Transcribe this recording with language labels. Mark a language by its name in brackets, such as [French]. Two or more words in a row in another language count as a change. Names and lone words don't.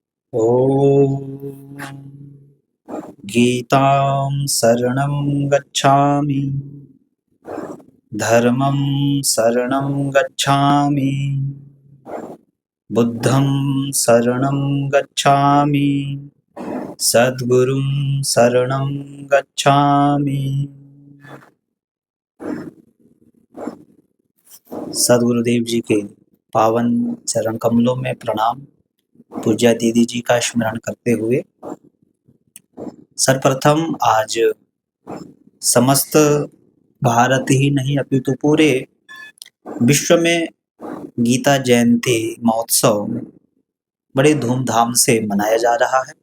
[Sanskrit] ॐ गीतां शरणं गच्छामि धर्मं शरणं गच्छामि बुद्धं शरणं गच्छामि सद्गुरुं शरणं गच्छामि। [Hindi] सद्गुरुदेव जी के पावन चरण कमलों में प्रणाम। पूज्य दीदी जी का स्मरण करते हुए सर्वप्रथम आज समस्त भारत ही नहीं अपितु पूरे विश्व में गीता जयंती महोत्सव बड़े धूमधाम से मनाया जा रहा है।